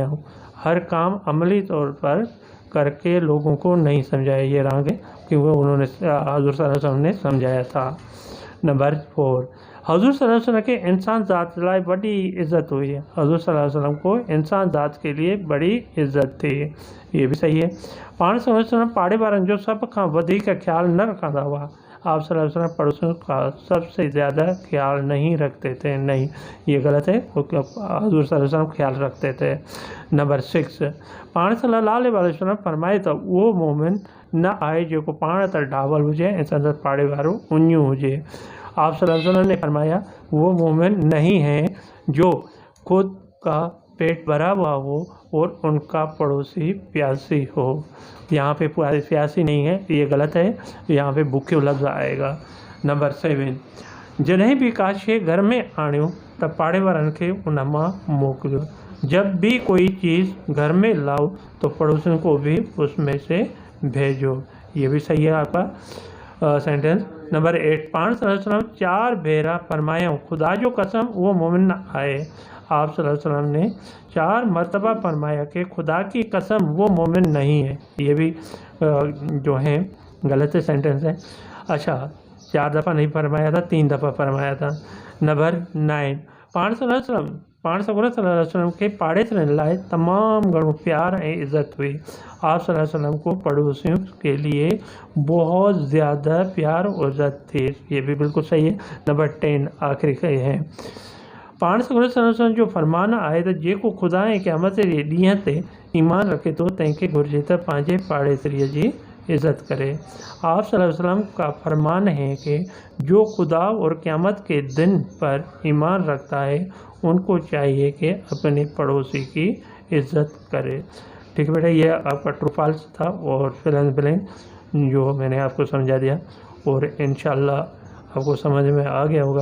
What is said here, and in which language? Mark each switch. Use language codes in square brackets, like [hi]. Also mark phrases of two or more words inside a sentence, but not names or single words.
[ur] ہر کام عملی طور پر کرکے لوگوں کو نہیں سمجھایا. یہ رانگ ہے کیونکہ انہوں نے حضور صلی اللہ علیہ وسلم نے سمجھایا تھا. [sd] नंबर 4 हज़ूर सल्लल्लाहु अलैहि वसल्लम के इंसान ज़ात लाए बड़ी इज़्ज़त हुई है। [ur] حضور صلی اللہ علیہ وسلم کو انسان ذات کے لیے بڑی عزت تھی. یہ بھی صحیح ہے. [sd] पाण सल्लल्लाहु अलैहि वसल्लम पाड़े वारनि जो सब खां वधीक ख्याल न रखंदा हुआ। [ur] آپ صلی اللہ علیہ وسلم پڑوسیوں کا سب سے زیادہ خیال نہیں رکھتے تھے. نہیں، یہ غلط ہے. حضور صلی اللہ علیہ وسلم خیال رکھتے تھے. [sd] नंबर 6 पाण सल्लल्लाहु अलैहि वसल्लम फरमाए तो वो मोमिन न आहे जेको पाण त ढावल हुजे ऐं संदसि पाड़े वारो उञू हुजे। [ur] آپ صلی اللہ علیہ وسلم نے فرمایا وہ مومن نہیں ہے جو خود کا پیٹ بھرا ہوا ہو اور ان کا پڑوسی پیاسی ہو. یہاں پہ پیاسی نہیں ہے، یہ غلط ہے. یہاں پہ بھوکے لفظ آئے گا. [sd] नंबर 7 जॾहिं भी का शइ घर में आणियो त पाड़े वारनि खे उन मां मोकिलियो। [ur] جب بھی کوئی چیز گھر میں لاؤ تو پڑوسیوں کو بھی اس میں سے بھیجو. یہ بھی صحیح ہے آپ کا سینٹنس. [sd] नंबर 8 पाण सल्लल्लाहु अलैहि वसल्लम 4 भेरा फरमाया खुदा जो कसम वो मोमिन न आहे। [ur] آپ صلی اللہ علیہ وسلم نے 4 مرتبہ فرمایا کہ خدا کی قسم وہ مومن نہیں ہے. یہ بھی جو ہے غلط سینٹنس ہے. اچھا، 4 دفعہ نہیں فرمایا تھا، 3 دفعہ فرمایا تھا. [sd] नंबर 9 पाण सल्लल्लाहु अलैहि वसल्लम के पाड़ेसरनि लाइ तमामु घणो प्यार ऐं इज़्ज़त हुई। [ur] آپ صلی اللہ علیہ وسلم کو پڑوسیوں کے لیے بہت زیادہ پیار اور عزت تھی. یہ بھی بالکل صحیح ہے. [sd] नंबर 10 आखिरी है पाण सल्लल्लाहु अलैहि वसल्लम जो फरमान आहे त जेको खुदा ऐं क़यामत जे ॾींहं ते ईमान रखे थो तंहिंखे घुरिजे त पंहिंजे पाड़ेसरीअ जी عزت کرے۔ [ur] آپ صلی اللہ علیہ وسلم کا فرمان ہے کہ جو خدا اور قیامت کے دن پر ایمان رکھتا ہے ان کو چاہیے کہ اپنے پڑوسی کی عزت کرے۔ ٹھیک ہے بیٹا، یہ آپ کا [en] true false [ur] تھا اور [en] fill and blank [ur] جو میں نے آپ کو سمجھا دیا، اور انشاءاللہ آپ کو سمجھ میں آ گیا ہوگا۔